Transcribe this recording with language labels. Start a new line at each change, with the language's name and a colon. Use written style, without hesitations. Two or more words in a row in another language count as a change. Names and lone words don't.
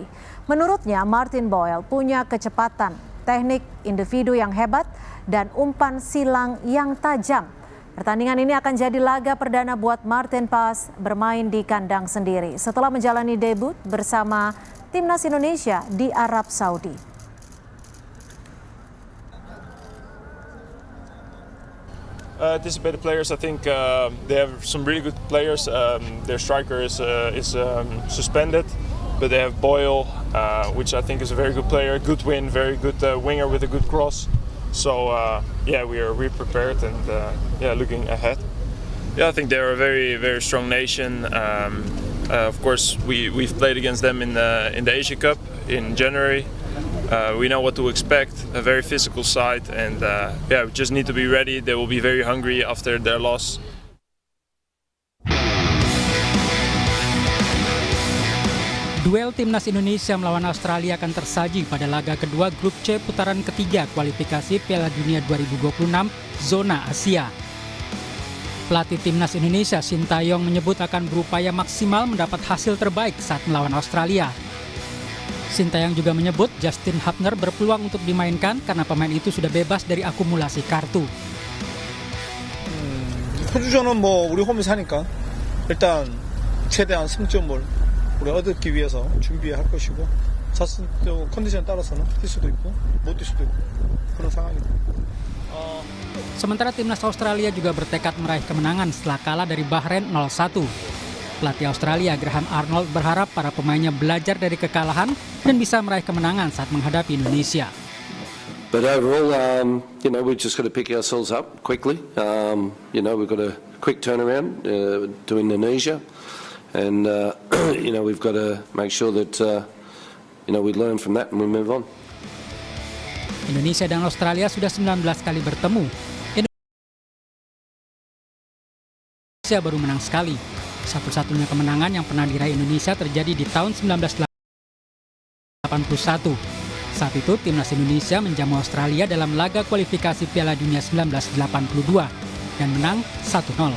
Indonesian: Menurutnya Martin Boyle punya kecepatan, teknik individu yang hebat, dan umpan silang yang tajam. Pertandingan ini akan jadi laga perdana buat Marten Pas bermain di kandang sendiri setelah menjalani debut bersama Timnas Indonesia di Arab Saudi.
English: Anticipated players, I think they have some really good players. Their striker is suspended, but they have Boyle, which I think is a very good player, good win, very good winger with a good cross. So yeah, we're prepared and looking ahead. Yeah, I think they're a very strong nation. Of course, we've played against them in the Asia Cup in January. We know what to expect, a very physical side, and we just need to be ready. They will be very hungry after their loss.
Indonesian: Duel Timnas Indonesia melawan Australia akan tersaji pada laga kedua Grup C putaran ketiga kualifikasi Piala Dunia 2026 zona Asia. Pelatih Timnas Indonesia Sintayong menyebut akan berupaya maksimal mendapat hasil terbaik saat melawan Australia. Sintayong juga menyebut Justin Hubner berpeluang untuk dimainkan karena pemain itu sudah bebas dari akumulasi kartu.
Korean: 호주전은 우리 홈에서 하니까 일단 최대한 승점을 우리 얻기 위해서 준비할 것이고 자신도 컨디션 따라서는 뛸 수도 있고 못 뛸 수도 있고 그런 상황입니다.
Indonesian: Sementara timnas Australia juga bertekad meraih kemenangan setelah kalah dari Bahrain 0-1. Pelatih Australia Graham Arnold berharap para pemainnya belajar dari kekalahan dan bisa meraih kemenangan saat menghadapi Indonesia.
English: But overall, we just got to pick ourselves up quickly. We've got a quick turnaround to Indonesia. And we've got to make sure that we learn from that and we move on.
Indonesian: Indonesia dan Australia sudah 19 kali bertemu. Indonesia baru menang sekali. Satu-satunya kemenangan yang pernah diraih Indonesia terjadi di tahun 1981. Saat itu timnas Indonesia menjamu Australia dalam laga kualifikasi Piala Dunia 1982 dan menang 1-0.